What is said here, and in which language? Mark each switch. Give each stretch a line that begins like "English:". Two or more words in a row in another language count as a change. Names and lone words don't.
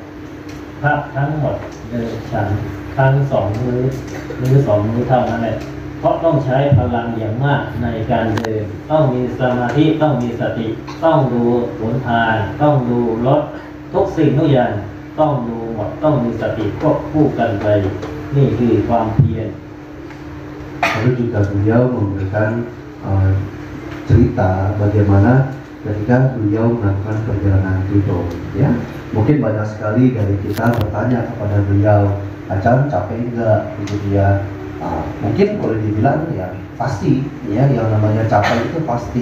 Thai: พักทั้งหมดเดินฉันทั้ง2 มื้อหรือ2 มื้อเท่านั้นแหละเพราะต้องใช้พลังอย่างมากในการเดินต้องมีสมาธิต้องมีสติต้องดูหนทางต้องดูรถทุกสิ่งทุกอย่างต้องดูหมดต้องมีสติควบคู่กันไปนี่คือความเพียร
Indonesian: Lalu juga beliau memberikan cerita bagaimana ketika beliau melakukan perjalanan tudong, ya. Mungkin banyak sekali dari kita bertanya kepada beliau, Acan capek enggak, begitu ya. Mungkin boleh dibilang ya pasti, ya, yang namanya capek itu pasti.